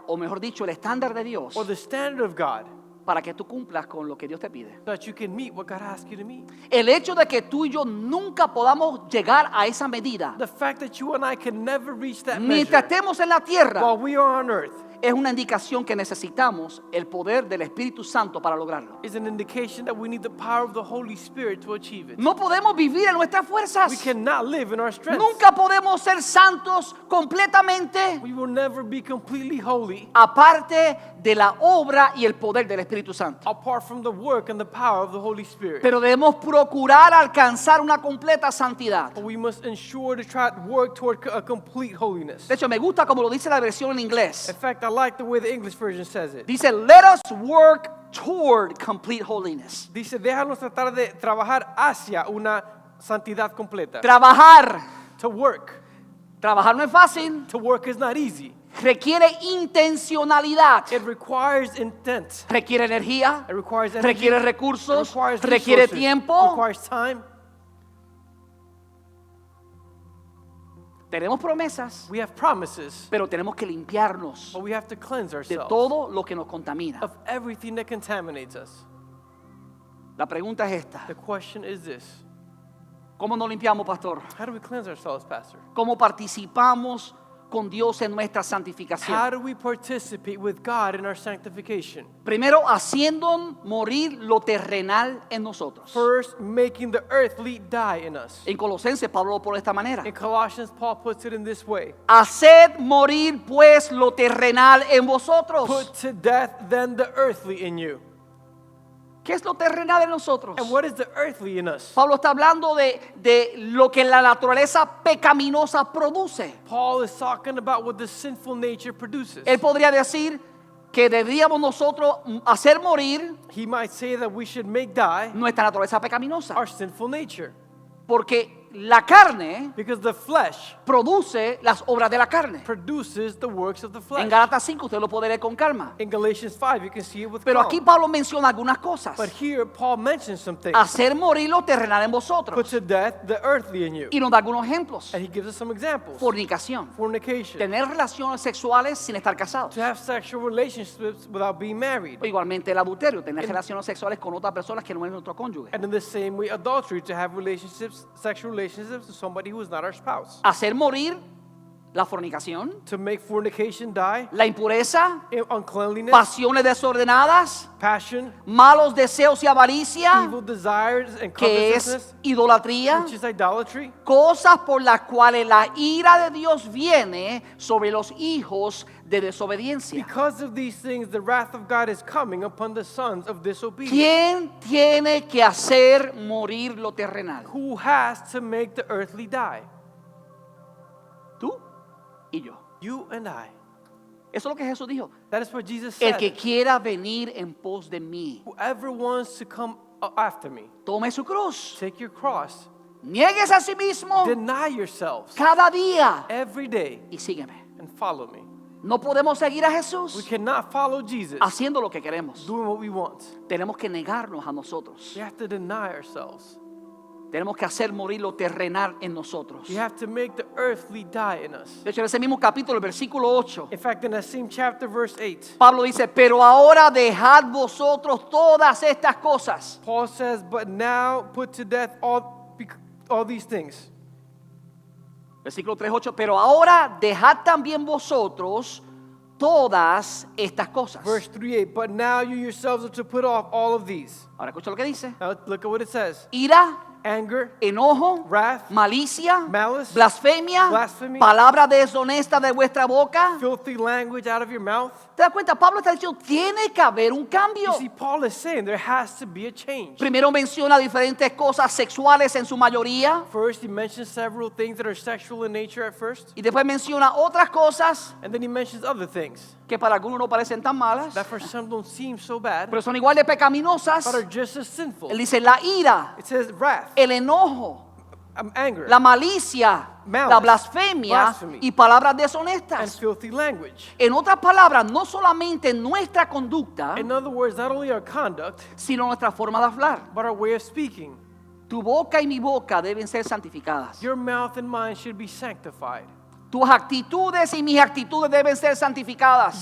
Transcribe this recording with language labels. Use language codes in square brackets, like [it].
[es] o mejor dicho, el estándar de Dios, [en] or the standard of God [es] para que tú cumplas con lo que Dios te pide. [en] so that you can meet what God asks you to meet. [es] El hecho de que tú y yo nunca podamos llegar a esa medida [en] The fact that you and I can never reach that [es] mientras [en] measure [es] estemos en la tierra [en] while we are on earth [es] es una indicación que necesitamos el poder del Espíritu Santo para lograrlo. [en] is an indication that we need the power of the Holy Spirit to achieve it. [es] No podemos vivir en nuestras [en] We [es] fuerzas. [en] cannot live in our strength. [es] Nunca podemos ser santos completamente [en] We will never be completely holy [es] aparte de la obra y el poder del Espíritu Santo. [en] apart from the work and the power of the Holy Spirit. [es] Pero debemos procurar alcanzar una completa santidad. [en] But we must ensure to try to work toward a complete holiness. [es] De hecho, me gusta como lo dice la versión en [en] In [es] inglés. [en] fact, I like the way the English version says it. [es] Dice, [en] let us work toward complete holiness. [es] Dice, déjanos tratar de trabajar hacia una santidad completa. Trabajar. [en] To work. [es] Trabajar no es fácil. [en] To work is not easy. [es] Requiere intencionalidad. [en] It requires intent. [es] Requiere energía. [en] It requires energy. [es] Requiere [en] It [es] recursos. [en] requires [es] Requiere [en] resources. It [es] tiempo. [en] requires time. [es] Tenemos promesas, [en] We have promises, [es] pero tenemos que limpiarnos [en] but we have to cleanse [es] de [en] ourselves [es] todo lo que nos contamina. [en] of everything that contaminates us. [es] La pregunta es esta. [en] The question is this: [es] ¿Cómo nos limpiamos, pastor? [en] how do we cleanse ourselves, Pastor? [es] ¿Cómo participamos con Dios en nuestra [en] How [es] santificación? [en] do we participate with God in our sanctification? [es] Primero, haciendo morir lo terrenal en nosotros. [en] First, making the earthly die in us. [es] En Colosenses, Pablo lo pone de esta manera. [en] In Colossians, Paul puts it in this way: [es] Haced morir pues lo terrenal en vosotros. [en] put to death then the earthly in you. [es] ¿Qué es lo terrenal en nosotros? [en] And what is the earthly in us? [es] Pablo está hablando de lo que la naturaleza pecaminosa produce. [en] Paul is talking about what the sinful nature produces. [es] Él podría decir que deberíamos nosotros hacer morir [en] He might say that we should make die [es] nuestra naturaleza pecaminosa. [en] our sinful nature, [es] Porque la carne [en] because the flesh [es] produce las obras de la carne. [en] produces the works of the flesh. [es] En Gálatas 5 usted lo puede leer con calma. [en] In Galatians 5, you can see it with [es] Pero [en] calm. [es] aquí Pablo menciona algunas cosas. [en] But here, Paul mentions some things. [es] Hacer morir lo terrenal en [en] Put [es] vosotros. [en] to death the earthly in you. [es] Y nos da algunos ejemplos. [en] And he gives us some examples. [es] Fornicación. [en] Fornication. [es] Tener relaciones sexuales sin estar casados. [en] To have sexual relationships without being married. [es] O igualmente el adulterio. Tener relaciones sexuales con otras personas que no es nuestro cónyuge. [en] And in the same way, adultery, to have relationships, sexual relationships with somebody who is not our spouse. [es] Hacer morir la fornicación. [en] To make fornication die, [es] La impureza. [en] uncleanliness, [es] Pasiones desordenadas. [en] passion, [es] Malos deseos y avaricia. [en] evil desires, and [es] Que es [en] covetousness, [es] idolatría. [en] which is idolatry. [es] Cosas por las cuales la ira de Dios viene sobre los hijos de desobediencia. [en] Because of these things, the wrath of God is coming upon the sons of disobedience. [es] ¿Quién tiene que hacer morir lo terrenal? [en] Who has to make the earthly die? [es] Tú y yo. [en] You and I. [es] Eso es lo que Jesús dijo. [en] That is what Jesus [es] El [en] said. [es] que quiera venir en pos de mí, [en] Whoever wants to come after me, [es] tome su cruz, [en] take your cross, [es] niegues a sí mismo [en] deny yourselves [es] cada día [en] every day, [es] y sígueme. [en] and follow me. [es] No podemos seguir a [en] We [es] Jesús [en] cannot follow Jesus [es] haciendo lo que queremos. [en] doing what we want. [es] Tenemos que negarnos a nosotros. [en] We have to deny ourselves. [es] Tenemos que hacer morir lo terrenal en nosotros. [en] We have to make the earthly die in us. [es] De hecho, en ese mismo capítulo, el versículo 8, [en] In fact, in that same chapter, verse 8, [es] Pablo dice, pero ahora dejad vosotros todas estas cosas. [en] Paul says, but now put to death all these things. [es] Versículo 3:8, pero ahora dejad también vosotros todas estas cosas. [en] Verse 3:8, but now you yourselves are to put off all of these. [es] Ahora escucha lo que dice. [en] Now look at what it says. [es] Ira, [en] Anger, [es] enojo, [en] wrath, [es] malicia, [en] malice, [es] blasfemia, [en] blasphemy, [es] palabra deshonesta de vuestra boca. [en] filthy language out of your mouth. [es] ¿Te das cuenta? Pablo está diciendo, tiene que haber un cambio. [en] You see, Paul is saying there has to be a change. [es] Primero menciona diferentes cosas sexuales en su mayoría. [en] First, he mentions several things that are sexual in nature at first. [es] Y después menciona otras cosas [en] And then he mentions other things [es] que para algunos no parecen tan malas, [en] that for some don't seem so bad, [es] pero son igual de pecaminosas. [en] but are just as sinful. [es] Él dice la ira, [en] It says wrath, [es] el enojo, [en] anger, [es] la malicia, [en] Malice, [es] la blasfemia [en] blasphemy, [es] y palabras [en] and [es] deshonestas. [en] filthy language. [es] En otras palabras, no solamente nuestra conducta, [en] In other words, not only our conduct, [es] sino nuestra forma de hablar. [en] but our way of speaking. [es] Tu boca y mi boca deben ser santificadas. [en] Your mouth and mine should be sanctified. [es] Tus actitudes y mis actitudes deben ser santificadas.